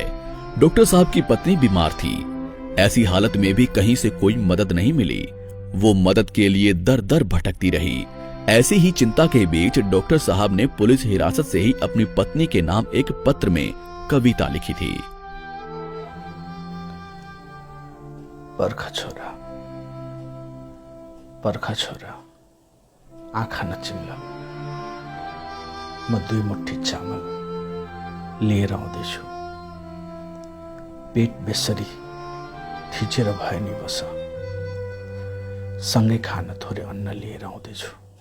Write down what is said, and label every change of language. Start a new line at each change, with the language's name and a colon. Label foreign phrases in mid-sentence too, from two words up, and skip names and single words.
Hindi: डॉक्टर साहब की पत्नी बीमार थी। ऐसी हालत में भी कहीं से कोई मदद नहीं मिली। वो मदद के लिए दर दर भटकती रही। ऐसी ही चिंता के बीच डॉक्टर साहब ने पुलिस हिरासत से ही अपनी पत्नी के नाम एक पत्र में कविता लिखी थी।
Nepali: पर्खा छोरा, पर्खा छोरा, आँखा नचिम्ला, म 2 मुट्ठी चामल लिएर आउँदैछु। पेट बेसरी थिचेर भए नि बस, सँगै खान थोरै अन्न लिएर आउँदैछु।